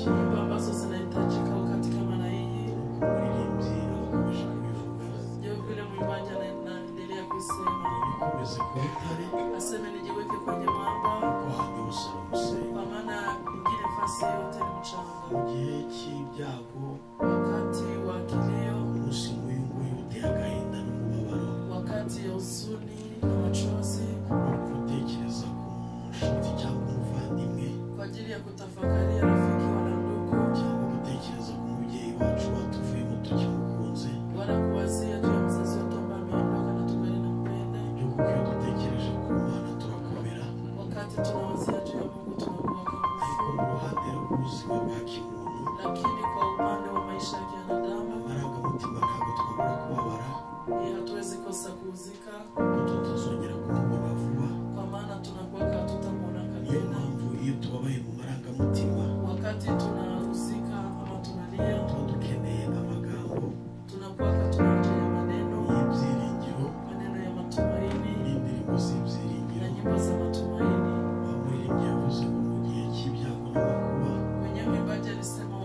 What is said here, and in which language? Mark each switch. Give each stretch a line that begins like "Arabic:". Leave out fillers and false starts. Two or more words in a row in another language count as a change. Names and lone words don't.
Swahili: Nyimbo ambazo zinahitajika wakati kama na hii.
Kinyarwanda: umuririmbyi agakomeje kubivuga
Swahili: Ndio vile mwimbaji anaendelea kusema,
Kinyarwanda: bikomeze ku rutare
Swahili: aseme nijiweke kwenye mwamba,
Kinyarwanda: ko handi hose ari umusenyi.
Swahili: kwa maana ingine fasi yote ni mchanga.
Kinyarwanda: mu gihe cy'ibyago
Swahili: Wakati wa kilio,
Kinyarwanda: umunsi nk'uyu nguyu uteye agahinda n'umubabaro
Swahili: wakati ya huzuni na machozi,
Kinyarwanda: wo gutekereza ku nshuti cyangwa umuvandimwe
Swahili: kwa ajili ya kutafakaria rafiki wala ndugu,
Kinyarwanda: cyangwa gutekereza ku mubyeyi wacu watuvuyemo tukimukunze
Swahili: wala kuwazia juu ya mzazi wetu ambaye ameondoka na tungali nampenda.
Kinyarwanda: byo kuko iyo dutekereje ku Mana turakomera.
Swahili: Wakati tunawazia juu ya Mungu tunakuwa kwa
Kinyarwanda: ariko
Swahili: nguvu,
Kinyarwanda: mu ruhande rw'ubuzima bwa kimuntu
Swahili: lakini kwa upande wa maisha ya binadamu
Kinyarwanda: amarangamutima ntabwo twabura kubabara
Swahili: hatuwezi kosa kuuzika,
Kinyarwanda: kuko tutazongera kumubona vuba.
Swahili: kwa maana tunakuwa hatutamwona
Kinyarwanda: niyo
Swahili: tena.
Kinyarwanda: mpamvu iyo tubabaye mu marangamutima
Swahili: Wakati tunahusika ama tunalia,
Kinyarwanda: tuba dukeneye amagambo
Swahili: tunakuwa tunajia maneno
Kinyarwanda: y'ibyiringiro
Swahili: ya matumaini
Kinyarwanda: n'indirimbo z'ibyiringiro.
Swahili: na nyimbo za matumaini.
Kinyarwanda: umuririmbyi yavuze ngo mu gihe cy'ibyago n'amakuba
Swahili: Mwenyewe mwimbaji alisema